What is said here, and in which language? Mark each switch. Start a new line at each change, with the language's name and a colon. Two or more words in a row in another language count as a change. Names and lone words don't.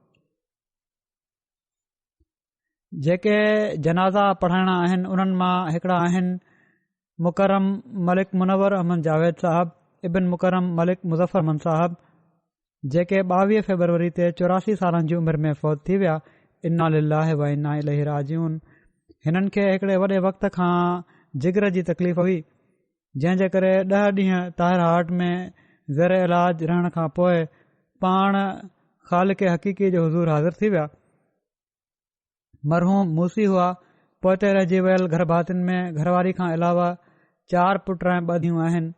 Sindhi: जेके जनाज़ा पढ़ाइणा आहिनि उन्हनि मां हिकिड़ा आहिनि मुकरम मलिक मुनवर अहमद जावेद साहब, इबिन मुकरम मलिक मुज़फ़र अहमद साहब जेके 22 फरवरी ते 84 सालनि जी उमिरि में फ़ौत थी विया।
Arabic: إنا لله وإنا إليه راجعون.
Sindhi: हिननि खे हिकिड़े वॾे वक़्त खां जिगर जी तकलीफ़ हुई, जंहिं जे करे 10 ॾींहं ताहिर हार्ट में ज़र इलाज रहण खां पोइ पाण ख़ालिक़ हक़ीक़ी जो हुज़ूर हाज़िर थी विया। मरहूम मूसी हुआ। पोइते रहिजी वियल घर भातियुनि में घरवारी खां अलावा 4 पुट ऐं 2 धीअरूं आहिनि।